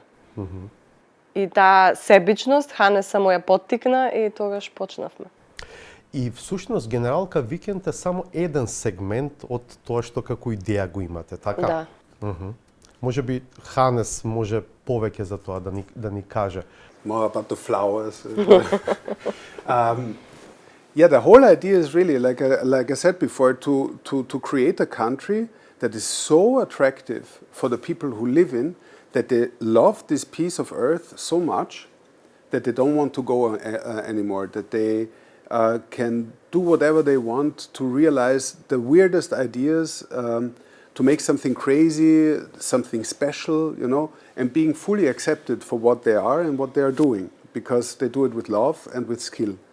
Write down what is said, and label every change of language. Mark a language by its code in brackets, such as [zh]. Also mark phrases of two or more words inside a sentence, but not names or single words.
[mk] И таа себичност Ханеса му ја поттикна и тогаш почнавме. И всушност генералка Викенд е само еден сегмент од тоа што како идеја го имате, така? Да. Може би Ханес може повеќе за тоа да ни каже. [en] More about the flowers. Yeah, the whole idea is really, like I said before, to create a country that is so attractive for the people who live in, that they love this piece of earth so much that they don't want to go anymore, that they can do whatever they want to realize the weirdest ideas, to make something crazy, something special, you know, and being fully accepted for what they are and what they are doing, because they do it with love and with skill.